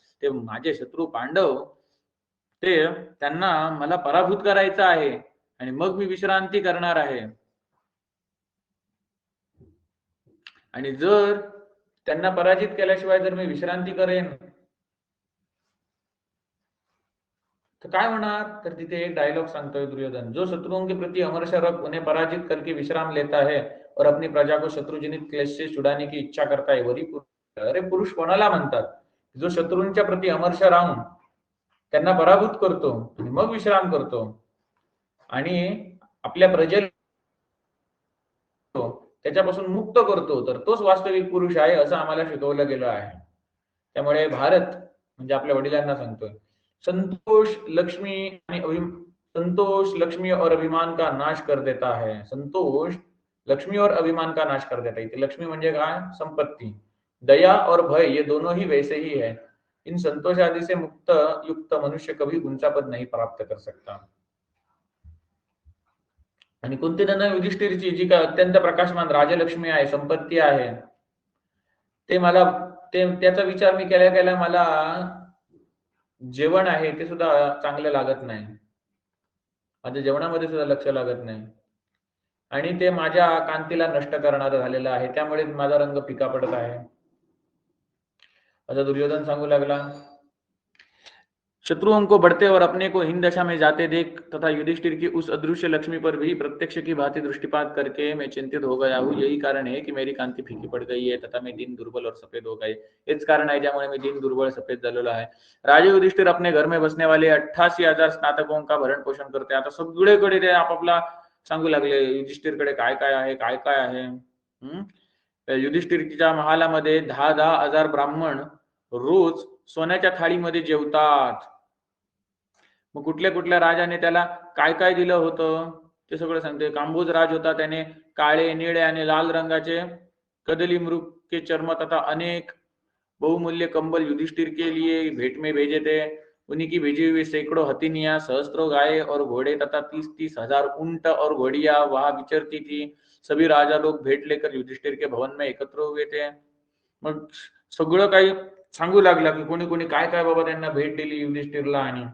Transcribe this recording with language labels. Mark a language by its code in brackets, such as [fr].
[mr] ते माझे शत्रू पांडव, ते त्यांना मला पराभूत करायचं आहे आणि मग मी विश्रांती करणार आहे. आणि जर त्यांना पराजित केल्याशिवाय जर मी विश्रांती करेन तो काय होणार? तर तिथे एक डायलॉग सांगतोय दुर्योधन, [hi] जो शत्रुओं के प्रति अमर शरक उन्हें पराजित करके विश्राम लेता है और अपनी प्रजा को शत्रुजनित क्लेश से छुड़ाने की इच्छा करता है वही पुरुष. [mr] अरे पुरुष कोणाला म्हणतात? जो शत्रूंच्या प्रति अमर्ष राहून त्यांना पराभूत करतो आणि मग विश्राम करतो आणि आपल्या प्रजेला त्याच्यापासून मुक्त करतो, तर तोच वास्तविक पुरुष आहे असं आम्हाला शिकवलं गेलं आहे. त्यामुळे भारत म्हणजे आपल्या वडिलांना सांगतोय, [hi] संतोष लक्ष्मी आणि संतोष लक्ष्मी और अभिमान का नाश कर देता है. संतोष लक्ष्मी और अभिमान का नाश कर देता है. [mr] लक्ष्मी म्हणजे काय? संपत्ती. [hi] दया और भय ये दोनों ही वैसे ही है. इन संतोष आदि से मुक्त युक्त मनुष्य कभी ऊंचा पद नहीं प्राप्त कर सकता. [mr] आणि कुंतीनंदन युधिष्ठिरची जी काय अत्यंत प्रकाशमान राजलक्ष्मी आहे, संपत्ती आहे, ते मला त्याचा विचार मी केल्या केल्या मला जेवण आहे ते सुद्धा चांगलं लागत नाही. माझ्या जेवणामध्ये सुद्धा लक्ष लागत नाही आणि ते माझ्या कांतीला नष्ट करणारं झालेलं आहे. त्यामुळे माझा रंग फिका पडत आहे. आता दुर्योधन सांगू लागला, [hi] शत्रुओं को बढ़ते और अपने को हीन दशा में जाते देख तथा युधिष्ठिर की उस अदृश्य लक्ष्मी पर भी प्रत्यक्ष की भांति दृष्टिपात करके मैं चिंतित हो गया हूँ. यही कारण है कि मेरी कांती फीकी पड़ गई है तथा मैं दिन दुर्बल और सफेद हो गए. [mr] हेच कारण आहे ज्यामुळे मी दिन दुर्बल सफेद झालेलो आहे. [hi] राजे युधिष्ठिर अपने घर में बसने वाले 88,000 स्नातकों का भरण पोषण करते. [mr] आता सगळीकडे ते आपापला सांगू लागले युधिष्ठिरकडे काय काय आहे, काय काय आहे. युधिष्ठिरच्या महालामध्ये 10,000 ब्राह्मण रोज सोन्याच्या थाळीमध्ये जेवतात. मग कुठल्या कुठल्या राजाने त्याला काय काय दिलं होतं ते सगळं सांगते. कांबोज राज होता, त्याने काळे, निळे आणि लाल रंगाचे [hi] कदली मृग के चर्म तथा अनेक बहुमूल्य कंबल युधिष्ठिर के लिए भेंट में भेजे थे. उन्हीं की भेजी हुई सैकड़ों हथिनियां, सहस्त्रों गाय और घोड़े तथा 30,000 ऊंट और घोड़ियां वहां विचरती थी. सभी राजा लोग भेंट लेकर युधिष्ठिर के भवन में एकत्र हुए थे. [mr] मग सगळं काही सांगू लागला की कोणी कोणी काय काय बाबा त्यांना भेट दिली युधिष्ठिरला.